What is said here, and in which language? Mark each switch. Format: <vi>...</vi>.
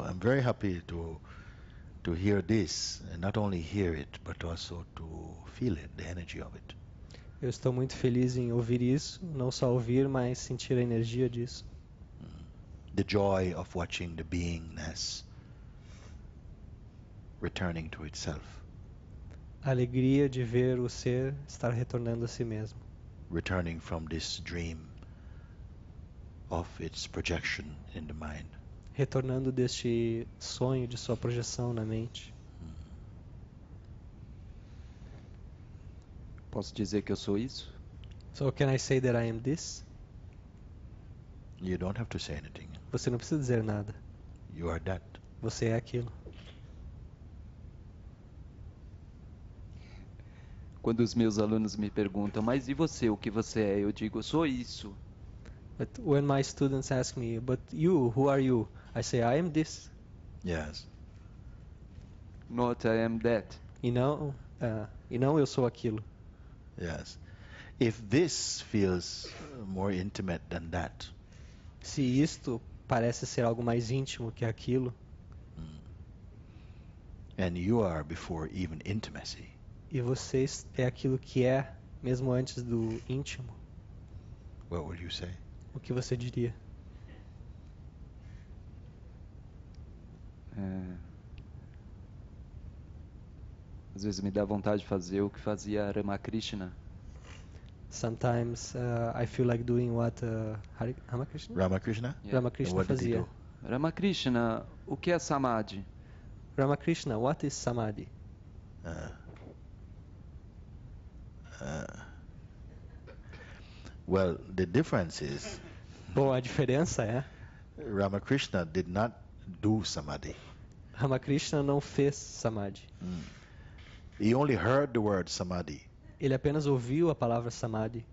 <en>I'm very happy to hear this, and not only hear it, but also to feel it, the energy of it.</en> <pt>Eu estou muito feliz em ouvir isso, não só ouvir, mas sentir a energia disso.</pt> <en>The joy of watching the beingness returning to itself,</en> <pt>A alegria de ver o ser estar retornando a si mesmo,</pt> <en>returning from this dream of its projection in the mind.</en> <pt>retornando deste sonho de sua projeção na mente. Posso dizer que eu sou isso?</pt> <en>So can I say that I am this? You don't have to say anything.</en> <pt>Você não precisa dizer nada.</pt> <en>You are that.</en> <pt>Você é aquilo. Quando os meus alunos me perguntam, mas e você, o que você é? Eu digo, eu sou isso.</pt> <en>But when my students ask me, but you, who are you? I say, I am this. Yes. Not I am that.</en> <pt>E não eu sou aquilo.</pt> <en>Yes. If this feels more intimate than that,</en> <pt>Se isto parece ser algo mais íntimo que aquilo,</pt> <en>and you are before even intimacy,</en> <pt>e você é aquilo que é, mesmo antes do íntimo,</pt> <en>what would you say?</en> <pt>o que você diria? Às vezes me dá vontade de fazer o que fazia Ramakrishna.</pt> <en>Sometimes I feel like doing what Ramakrishna? Ramakrishna? Yeah. Ramakrishna What did he</en> <pt>fazia.</pt> <en>do?</en> <pt>Ramakrishna, o que é Samadhi?</pt> <en>Ramakrishna, what is Samadhi? Well, the difference is</en> <pt>Bom, a diferença é,</pt> <en>Ramakrishna did not do samadhi.</en> <pt>Ramakrishna não fez Samadhi.</pt> <en>He only heard the word samadhi,</en> <pt>Ele apenas ouviu a palavra Samadhi</pt>